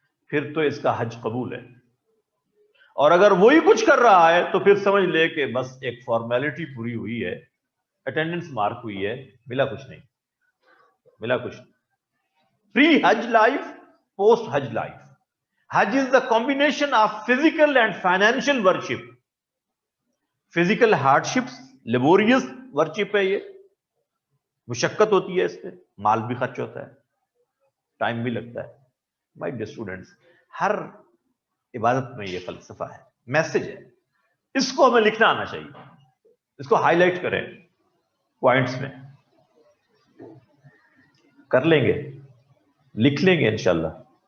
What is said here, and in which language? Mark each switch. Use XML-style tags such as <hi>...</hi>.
<hi>फिर तो इसका हज कबूल है। और अगर वही कुछ कर रहा है तो फिर समझ ले कि बस एक फॉर्मेलिटी पूरी हुई है, अटेंडेंस मार्क हुई है, मिला कुछ नहीं, मिला कुछ नहीं।</hi> <en>Pre हज life, post हज life. Hajj is the combination of physical and financial worship. Physical hardships, laborious worship</en> <hi>है ये, मुशक्कत होती है, इस पे माल भी खर्च होता है, टाइम भी लगता है।</hi> <en>My dear students,</en> <hi>हर इबादत में ये फलसफा है, मैसेज है, इसको हमें लिखना आना चाहिए, इसको हाईलाइट करें पॉइंट्स में, कर लेंगे, लिख लेंगे इंशाल्लाह।</hi>